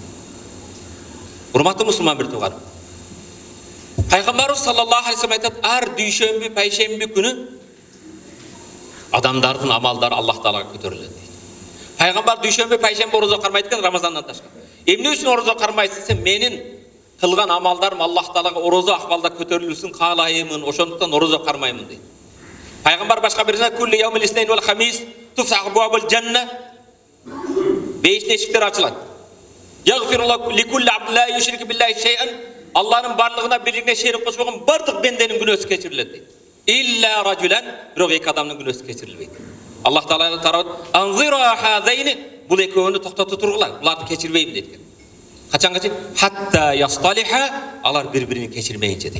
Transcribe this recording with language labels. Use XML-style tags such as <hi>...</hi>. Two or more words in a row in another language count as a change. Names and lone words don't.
<ky>Урматтуу мусулман бир тууган. Пайгамбарыбыз</ky> <ar>صلى الله عليه وسلم</ar> <ky>айтат: "Ар дүйшөмбү, пайшемби күнү адамдардын амалдары Аллах Таалага көтөрүлөт" дейт. Пайгамбар дүйшөмбү, пайшемби орозо кармайт экен Рамазандан ташкары. Эмне үчүн орозо кармайсың десе, менин кылган амалдарым Аллах Таалага орозо акыбалда көтөрүлүшүн каалаймын, ошондуктан орозо кармаймын дейт. Пайгамбар башка биринде</ky> <ar>"كل يوم الاثنين والخميس تفتح أبواب الجنة"</ar> <ky>беш эшиктер ачылат.</ky> <ar>"يغفر الله لكل عبد لا يشرك بالله شيئا"</ar> <ky>Аллахның барлығына бирлигине шерик кошпогон бардык бенденин күнөөсү кечирилет дейт.</ky> <ar>"إلا رجلا"</ar> <ky>бирок эки адамдын күнөөсү кечирилбейт. Аллах Таала тарат</ky> <ar>"أنظر هذين"</ar> <ky>бул экөөнү токтотуп тургула, буларды кечирбейм дейт. Качанга чейин?</ky> <ar>"حتى يصطلحا"</ar> <ky>алар бири-бирин кечирмейинче дейт.</ky>